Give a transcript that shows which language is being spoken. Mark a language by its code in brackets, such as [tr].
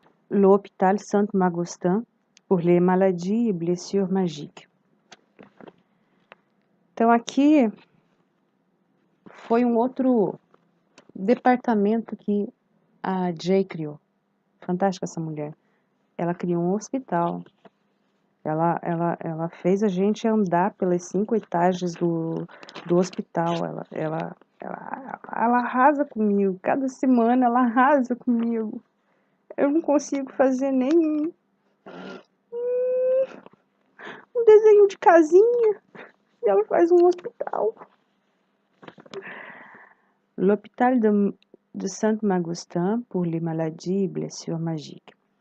[fr] L'Hôpital Saint-Magustin pour les maladies et blessures magiques. [pt] Então aqui foi um outro departamento que a Jay criou. Fantástica essa mulher. Ela criou um hospital. Ela fez a gente andar pelas 5 etagens do hospital. Ela arrasa comigo. Cada semana ela arrasa comigo. Eu não consigo fazer nem um desenho de casinha. E ela faz um hospital. [fr] L'Hôpital de Saint-Magustin pour les maladies et blessures magiques.